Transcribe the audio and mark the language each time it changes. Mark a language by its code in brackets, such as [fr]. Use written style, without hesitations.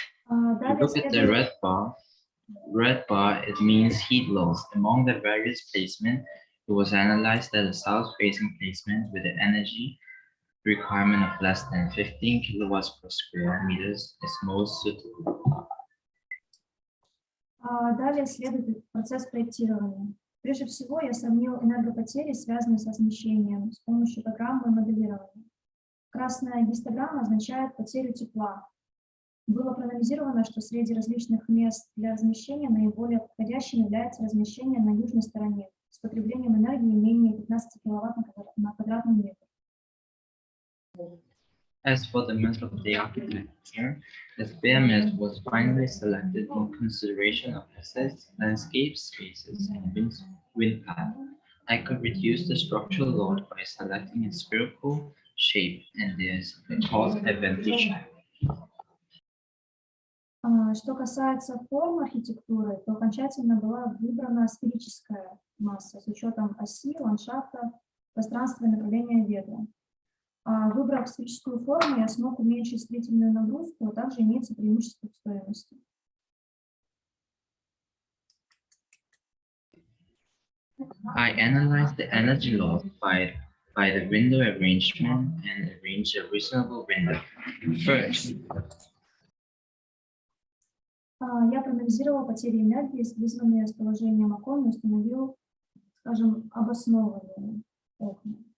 [en] Look at the red bar. Red bar, it means heat loss. Among the various placement, it was analyzed that the south-facing placement with the energy requirement of less than 15 kilowatts per square meters is most suitable. [ru] Далее следует процесс проектирования. Прежде всего, я сравнил энергопотери, связанные с размещением, с помощью программы моделирования. Красная гистограмма означает потерю тепла. Было проанализировано, что среди различных мест для размещения наиболее подходящим является размещение на южной стороне с потреблением энергии менее 15 киловатт на квадратный метр. [en] As for the method of the architecture, the spare method was finally selected in consideration of assets, landscape spaces, and wind path. I could reduce the structural load by selecting a spherical shape, and there's a cost advantage. [ru] Что касается форм архитектуры, то окончательно была выбрана сферическая масса с учетом оси, ландшафта, пространства и направления ветра. Выбрав сферическую форму, я смог уменьшить строительную нагрузку, а также имеется преимущество в стоимости. [en] I analyzed the energy loss by the window arrangement and arranged a reasonable window. First, [ru] Я проанализировал потери энергии, вызванные с положением окон, и установил, скажем, обоснованные окна.